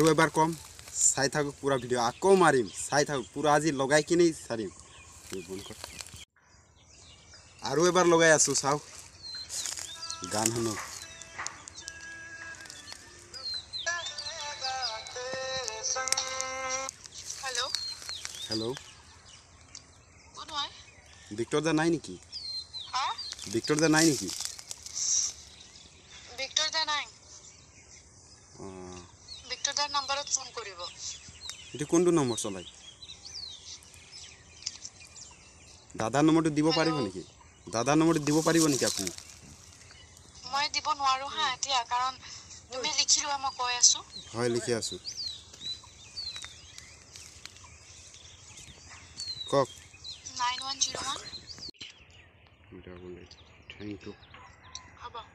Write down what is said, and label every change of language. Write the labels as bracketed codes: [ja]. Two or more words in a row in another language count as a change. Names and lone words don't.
[brx] एबार कम चाइ थाक पूरा भिडिओ आको मारिम चाइ थाक पूरा आज लगाइ किने सारिम आरो एबार लगाइ आसु चाउ गान हनो [en] हेलो हेलो [as] কোন হয় ভিক্টৰ দা নাই নেকি हां ভিক্টৰ দা নাই নেকি ভিক্টৰ দা নাই ভিক্টৰ দাৰ নম্বৰত ফোন কৰিব এটা কোনটো নম্বৰ চলাই দাদাৰ নম্বৰটো দিব পাৰিব নেকি দাদাৰ নম্বৰটো দিব পাৰিব নেকি আপুনি মই দিব নোৱাৰো হা এতিয়া কাৰণ তুমি লিখিলোৱা মই কৈ আছো হয় লিখি আছো কক 9101 [en] thank you [as] হ'ব